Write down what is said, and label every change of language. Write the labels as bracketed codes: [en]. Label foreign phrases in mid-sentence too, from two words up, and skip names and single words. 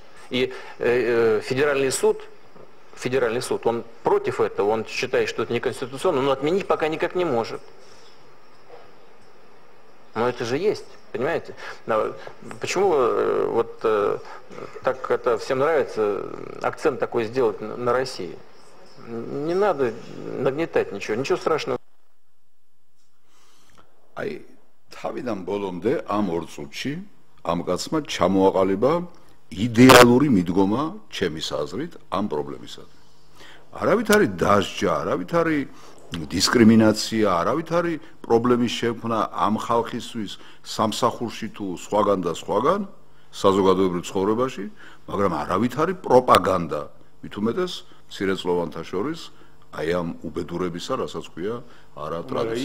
[ru] И федеральный суд, он против этого, он считает, что это неконституционно, но отменить пока никак не может. Но это же есть, понимаете? Почему вот так это всем нравится, акцент такой сделать на России? Не надо нагнетать ничего страшного. [ka] Აი თავიდან ბოლომდე ამ ორ წუთში ამ კაცმა ჩამოაყალიბა იდეალური მიდგომა ჩემის აზრით ამ პრობლემისადმი. არავით არის დასჯა, არავით არის დისკრიმინაცია, არავით არის პრობლემის შექმნა ამ ხალხისთვის სამსახურში თუ სხვაგან და სხვაგან საზოგადოებრივ ცხოვრებაში, მაგრამ არავით არის პროპაგანდა, მით უმეტეს მცირეწლოვანთა შორის აი ამ უბედურებისა, რასაც ქვია არა ტრადიციული.